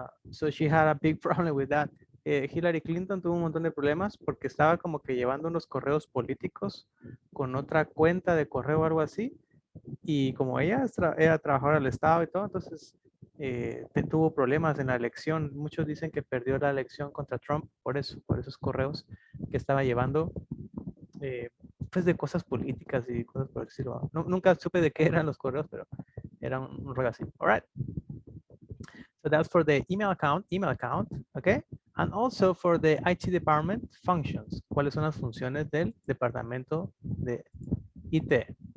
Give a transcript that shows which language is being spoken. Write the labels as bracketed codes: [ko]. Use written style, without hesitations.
[en] So she had a big problem with that. [es] Hillary Clinton tuvo un montón de problemas porque estaba como que llevando unos correos políticos con otra cuenta de correo o algo así. Y como ella era trabajadora del Estado y todo, entonces tuvo problemas en la elección. Muchos dicen que perdió la elección contra Trump por esos correos que estaba llevando, pues de cosas políticas y cosas por decirlo. Nunca supe de qué eran los correos, pero era un rollo así. [en] All right. So that's for the email account, okay? And also for the IT department functions. [es] ¿Cuáles son las funciones del departamento de IT?